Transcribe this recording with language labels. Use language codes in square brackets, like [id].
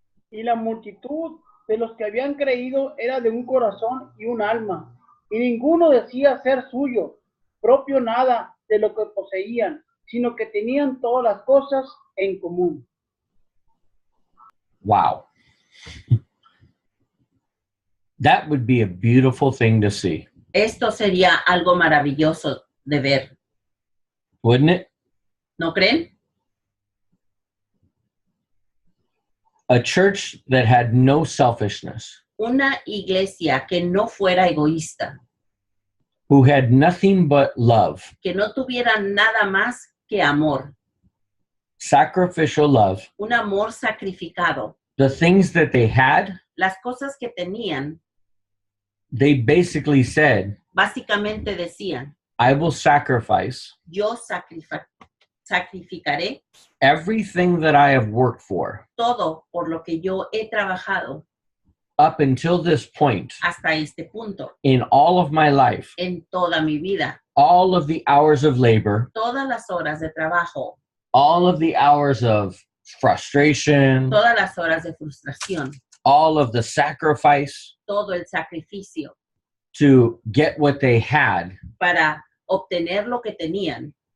[es] Y la multitud de los que habían creído era de un corazón y un alma, y ninguno decía ser suyo propio nada de lo que poseían, sino que tenían todas las cosas en común. [en] Wow. That would be a beautiful thing to see, [es] Esto sería algo maravilloso de ver, [en] wouldn't it? [es] ¿no creen? [en] A church that had no selfishness, [es] Una iglesia que no fuera egoísta, [en] who had nothing but love, [es] que no tuviera nada más que amor, [en] sacrificial love, [es] un amor sacrificado. [en] the things that they had, [es] Las cosas que tenían, [en] they basically said, [es] básicamente decían, [en] I will sacrifice [es] yo sacrificaré [en] everything that I have worked for [es] todo por lo que yo he trabajado [en] up until this point [es] hasta este punto, [en] in all of my life, [es] en toda mi vida, [en] all of the hours of labor, [es] todas las horas de trabajo, [en] all of the hours of frustration, [es] todas las horas de frustración, [en] all of the sacrifice [es] todo el sacrificio [en] to get what they had. [es] para obtener lo que tenían.